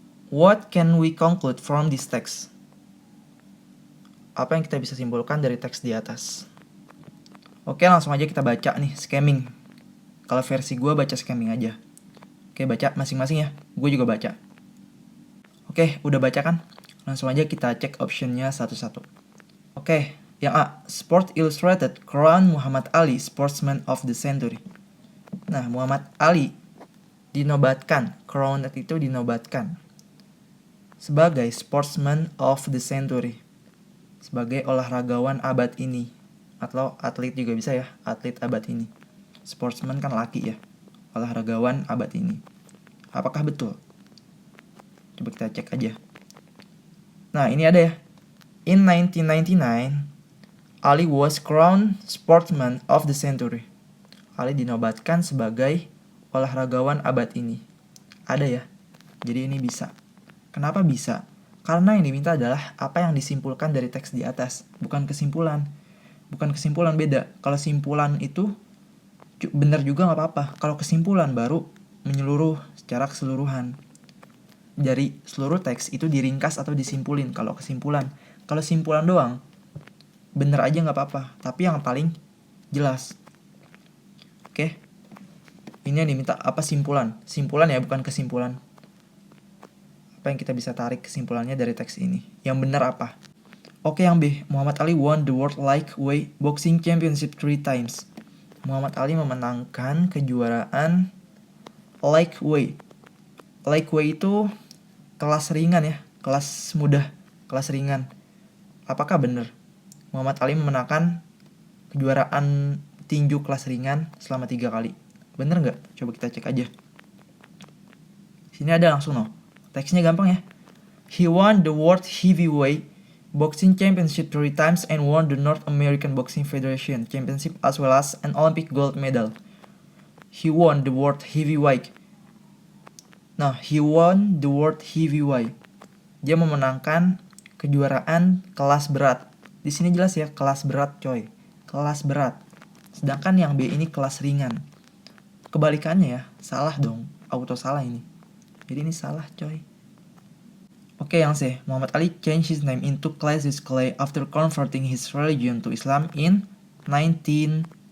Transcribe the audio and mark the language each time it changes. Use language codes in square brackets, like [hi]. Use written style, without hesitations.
[en] What can we conclude from this text? [id] Apa yang kita bisa simpulkan dari teks di atas? Oke, langsung aja kita baca nih, scamming. Kalau versi gue baca scamming aja. Oke, baca masing-masing ya. Gue juga baca. Oke, udah baca kan? Langsung aja kita cek optionnya satu-satu. Oke, yang A, [en] Sport Illustrated crown Muhammad Ali Sportsman of the Century. [id] Nah, Muhammad Ali dinobatkan, crowned itu dinobatkan sebagai Sportsman of the Century, sebagai olahragawan abad ini, atau atlet juga bisa ya, atlet abad ini. Sportsman kan laki ya, olahragawan abad ini. Apakah betul? Coba kita cek aja. Nah, ini ada ya. [en] In 1999, Ali was crowned Sportsman of the Century. [id] Ali dinobatkan sebagai olahragawan abad ini. Ada ya. Jadi ini bisa. Kenapa bisa? Karena yang diminta adalah apa yang disimpulkan dari teks di atas, bukan kesimpulan. Bukan kesimpulan, beda. Kalau simpulan itu benar juga nggak apa-apa. Kalau kesimpulan baru menyeluruh secara keseluruhan. Dari seluruh teks itu diringkas atau disimpulin kalau kesimpulan. Kalau simpulan doang, bener aja nggak apa-apa. Tapi yang paling jelas. Oke. Ini yang diminta apa simpulan? Simpulan ya, bukan kesimpulan. Apa yang kita bisa tarik kesimpulannya dari teks ini? Yang benar apa? Oke, yang B. [en] Muhammad Ali won the World Lightweight Boxing Championship 3 times. [id] Muhammad Ali memenangkan kejuaraan lightweight. Lightweight itu kelas ringan ya, kelas mudah, kelas ringan. Apakah benar? Muhammad Ali memenangkan kejuaraan tinju kelas ringan selama 3 kali. Bener nggak? Coba kita cek aja. Sini ada langsung no. Teksnya gampang ya. [en] He won the World Heavyweight Boxing Championship 3 times and won the North American Boxing Federation Championship as well as an Olympic gold medal. He won the World Heavyweight. Nah, he won the World Heavyweight. [id] Dia memenangkan kejuaraan kelas berat. Di sini jelas ya, kelas berat coy. Kelas berat. Sedangkan yang B ini kelas ringan. Kebalikannya ya, salah dong. Auto salah ini. Jadi ini salah coy. Oke, yang C. [en] Muhammad Ali changed his name into Cassius Clay after converting his religion to Islam in 1975.